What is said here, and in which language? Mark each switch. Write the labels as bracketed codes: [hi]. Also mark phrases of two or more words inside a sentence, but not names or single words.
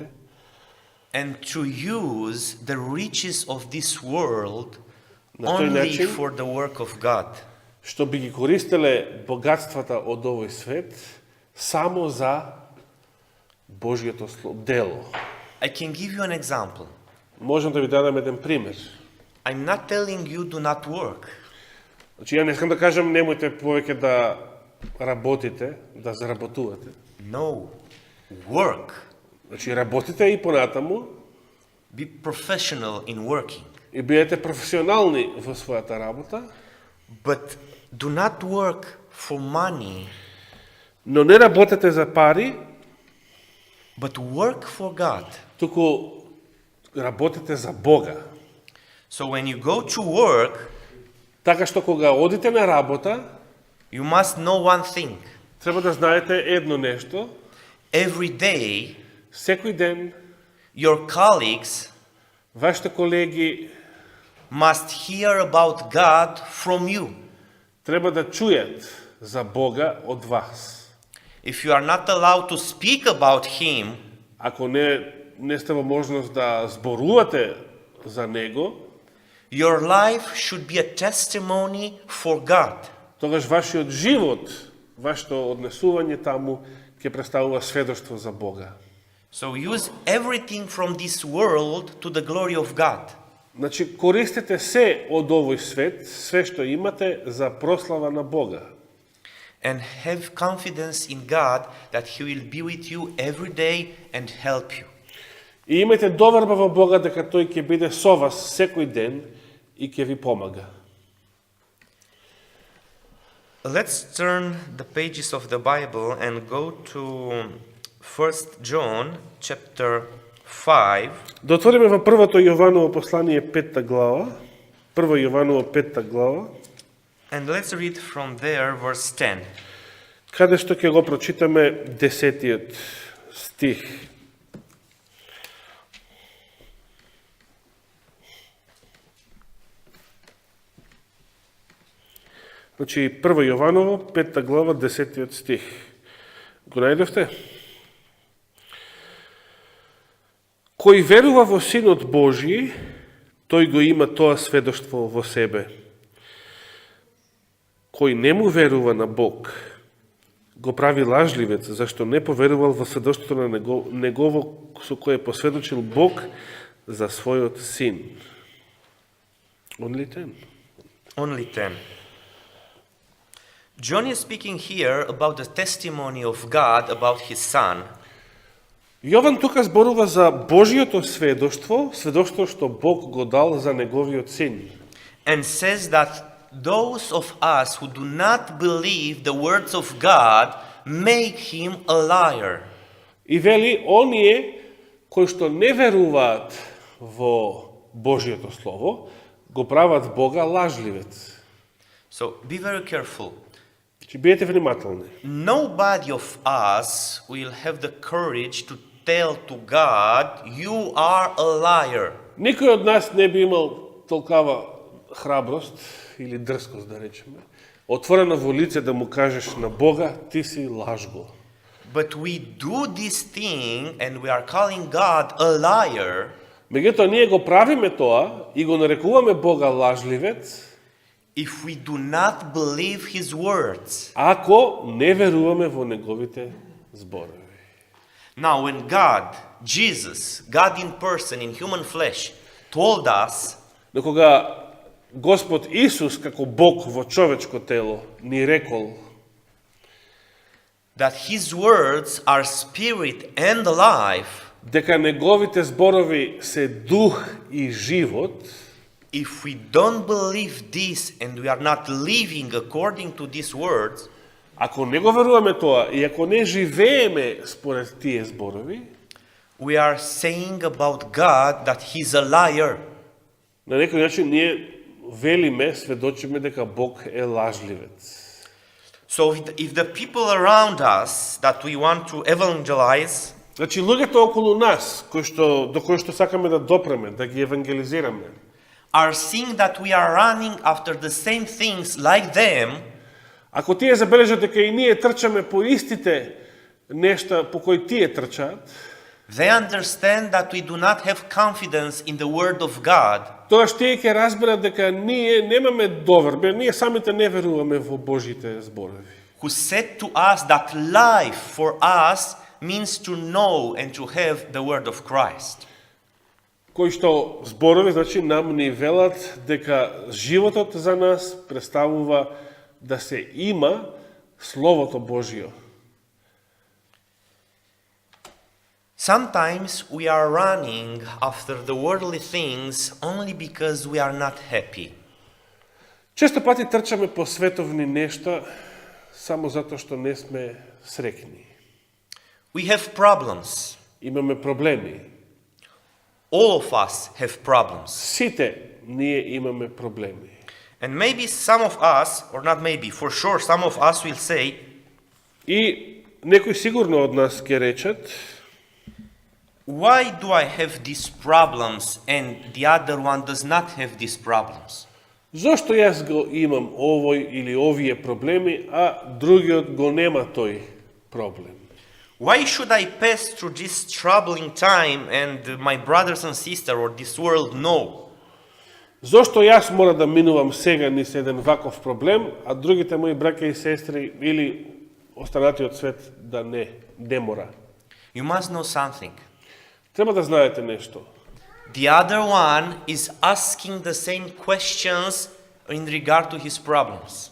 [en] and to use the riches of this world [mk] На тој [en] only [mk] начин, [en] for the work of God? [mk] што би ги користеле богатствата од овој свет само за Божјото дело. [en] I can give you an example. [mk] Можам да ви дадам еден пример. [en] I'm not telling you do not work. [mk] Значи, ја не искам да кажам немојте повеќе да работите, да заработувате. [en] No. Work. [mk] Значи, работите и понатаму [en] Be professional in working. [mk] и бидете професионални во својата работа, [en] But do not work for money, [mk] но не работете за пари, [en] but work for God. [mk] туку работите за Бога. [en] So when you go to work, [mk] Така што кога одите на работа, [en] you must know one thing. [mk] треба да знаете едно нешто. [en] Every day [mk] секој ден [en] your colleagues [mk] вашите колеги [en] must hear about God from you. [mk] треба да чујат за Бога од вас. [en] If you are not allowed to speak about Him, [mk] Ако не сте во можност да зборувате за Него, [en] your life should be a testimony for God. [mk] тогаш вашиот живот, вашето однесување таму ќе представува сведоштво за Бога. [en] So use everything from this world to the glory of God. [mk] Значи, користете се од овој свет, све што имате за прослава на Бога. [en] And have confidence in God that He will be with you every day and help you. [mk] И имајте доверба во Бога дека Тој ќе биде со вас секој ден и ќе ви помага. [en] Let's turn the pages of the Bible and go to 1 John chapter 5. [mk] Да отвориме во првото Јованово послание 5 глава, 1 Јованово 5 глава, [en] And let's read from there verse 10. [mk] каде што ќе го прочитаме 10-тиот стих. Значи, 1 Јованово, 5 глава, 10 стих. Го најдовте? Кој верува во Синот Божи, тој го има тоа сведоштво во себе. Кој не му верува на Бог, го прави лажливец, зашто не поверувал во сведоштвото на Негово, со кое посведочил Бог за својот Син. [en] Only 10. Only 10. John is speaking here about the testimony of God about His Son. [mk] Јован тука зборува за Божиото сведоштво, сведоштво што Бог го дал за Неговиот Син. [en] And says that those of us who do not believe the words of God make Him a liar. [mk] И вели, оние кои што не веруваат во Божиото Слово, го прават Бога лажливец. [en] So be very careful. [mk] Значи, биете внимателни. [en] Nobody of us will have the courage to tell to God, you are a liar. [mk] Никој од нас не би имал толкава храброст или дрскост, да речеме, отворено во лице да му кажеш на Бога, ти си лажго. [en] But we do this thing and we are calling God a liar. [mk] Меѓутоа, ние го правиме тоа и го нарекуваме Бога лажливец, [en] If we do not believe His words. [mk] ако не веруваме во Неговите зборови. [en] Now, when God, Jesus, God in person, in human flesh, told us [mk] Но кога Господ Исус, како Бог во човечко тело, ни рекол [en] that His words are spirit and life, [mk] дека Неговите зборови се дух и живот, [en] if we don't believe this and we are not living according to these words, [mk] ако не го веруваме тоа и ако не живееме според тие зборови, [en] we are saying about God that He's a liar. [mk] на некој начин ние велиме, сведочиме дека Бог е лажливец. [en] So if the people around us that we want to evangelize, [mk] Значи, луѓето околу нас, до кои што сакаме да допреме, да ги евангелизираме, [en] are seeing that we are running after the same things like them, [mk] ако тие забележат дека и ние трчаме по истите нешта по кои тие трчаат, [en] they understand that we do not have confidence in the word of God. [mk] тогаш тие ќе разберат дека ние немаме доверба, ние самите не веруваме во Божите зборови. [en] Who said to us that life for us means to know and to have the word of Christ. [mk] Кои што зборови, значи, нам ни велат дека животот за нас представува да се има Словото Божио. [en] Sometimes we are running after the worldly things only because we are not happy. [mk] Често пати трчаме по световни нешта само затоа што не сме среќни. [en] We have problems. [mk] Имаме проблеми. [en] All of us have problems. [mk] Сите ние имаме проблеми. [en] And maybe some of us, or not maybe, for sure some of us will say, [mk] И некои сигурно од нас ќе речат, [en] why do I have these problems and the other one does not have these problems? [mk] Зошто јас го имам овој или овие проблеми, а другиот го нема тој проблем? [en] Why should I pass through this troubling time and my brothers and sisters or this world know? [mk] Зошто јас мора да минувам сега низ еден ваков проблем, а другите мои браќа и сестри или останатиот свет да не мора? [en] You must know something. [mk] Треба да знаете нешто. [en] The other one is asking the same questions in regard to his problems.